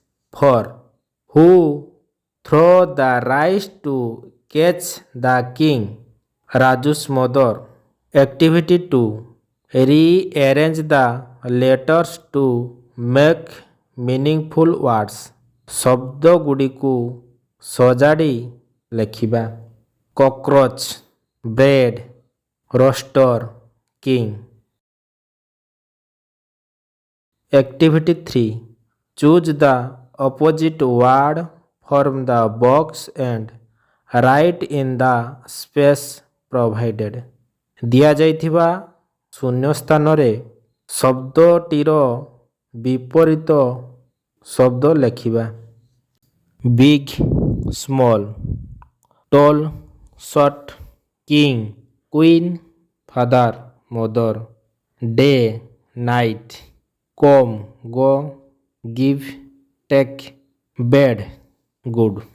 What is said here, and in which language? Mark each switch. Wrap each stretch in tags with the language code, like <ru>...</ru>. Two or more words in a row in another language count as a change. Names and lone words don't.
<en>4. Who threw the rice to catch the king? Raju's mother. Activity 2. Rearrange the letters to make meaningful words.</en> <or>ଶବ୍ଦ ଗୁଡ଼ିକୁ ସଜାଡ଼ି ଲେଖିବା।</or> <en>cockroach, bread, roaster, king. Activity 3. Choose the opposite word from the box and write in the space provided.</en> <or>ଦିଆଯାଇଥିବା ଶୂନ୍ୟ ସ୍ଥାନରେ ଶବ୍ଦଟିର ବିପରୀତ ଶବ୍ଦ ଲେଖିବା।</or> <en>Big, small, tall, short, king, queen, father, mother, day, night, come, go, give, take, bad, good.</en>